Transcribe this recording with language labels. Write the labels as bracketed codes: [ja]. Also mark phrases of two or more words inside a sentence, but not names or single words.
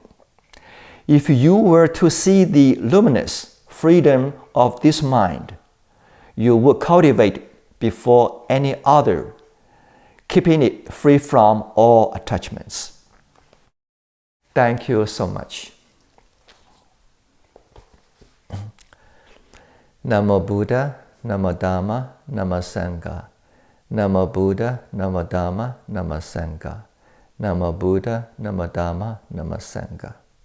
[en] If you were to see the luminous freedom of this mind, you would cultivate before any other, keeping it free from all attachments. Thank you so much. [pi] Namo Buddha, Namo Dhamma, Namo Sangha. Namo Buddha, Namo Dhamma, Namo Sangha. Namo Buddha, Namo Dhamma, Namo Sangha.